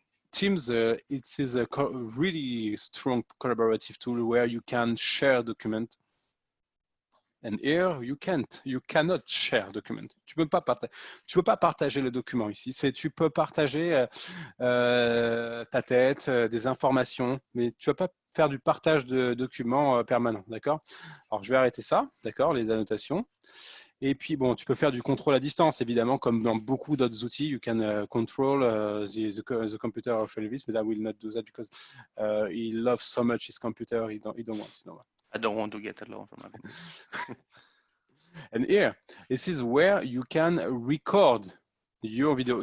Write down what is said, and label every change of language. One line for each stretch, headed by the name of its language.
English: Teams, it is a really strong collaborative tool where you can share document. And here, you cannot share document.
French: Tu peux pas partager le document ici. Tu peux partager ta tête, des informations, mais tu vas pas faire du partage de documents permanent, d'accord? Alors, je vais arrêter ça, d'accord, les annotations. Et puis, bon, tu peux faire du contrôle à distance, évidemment, comme dans beaucoup d'autres outils.
English: You can control the computer of Elvis, but I will not do that because he loves so much his computer, he don't want. I don't want to get a loan from him. And here, this is where you can record your video.